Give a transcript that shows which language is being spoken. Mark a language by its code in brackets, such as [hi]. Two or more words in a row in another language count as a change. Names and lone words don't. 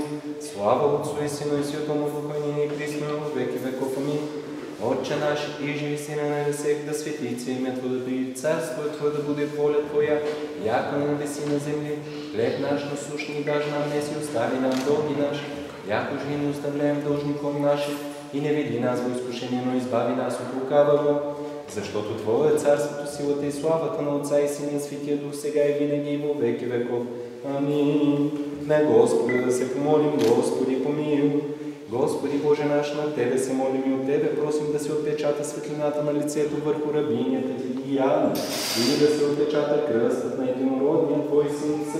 [cu] Слава Отцу и Сину и Святому Духу, и ныне и присно, во веки веков. Аминь. Отче наш, иже и си на небесех, да светится имя Твое, да дойде царство Твое, да буде воля Твоя, яко на небеси на земли. Хлеб наш насущный даж нам днес и остави нам долги наши, яко же и не оставляем должником нашим, и не веди нас во изкушение, но избави нас от лукавого. [bg] Защото Твое е царството, силата и славата на Отца и Сина и Светия Дух, сега и винаги и [cu] во веки веков. [bg] Амин. На Господа да се помолим, Господи помилуй. Господи Боже наш, на Тебе се молим и от Тебе просим да се отпечата светлината на лицето върху рабинята Ти Диана, или да се отпечата кръстът на единородния Твой Син в